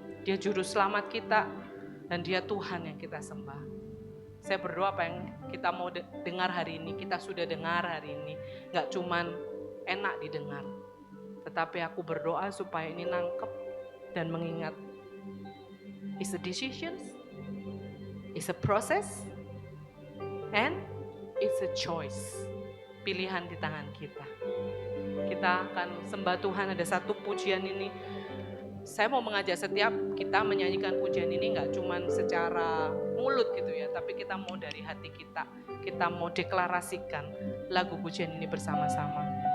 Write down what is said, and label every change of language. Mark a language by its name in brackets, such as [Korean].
[Indonesian] Dia juru selamat kita. Dan Dia Tuhan yang kita sembah. Saya berdoa apa yang kita mau dengar hari ini, kita sudah dengar hari ini. Gak cuman enak didengar. Tetapi aku berdoa supaya ini nangkep dan mengingat. [English] It's a decision, it's a process, and it's a choice. [Indonesian] Pilihan di tangan kita. Kita akan sembah Tuhan, ada satu pujian ini. Saya mau mengajak setiap kita menyanyikan pujian ini gak cuman secara mulut gitu ya, tapi kita mau dari hati kita. Kita mau deklarasikan lagu pujian ini bersama-sama.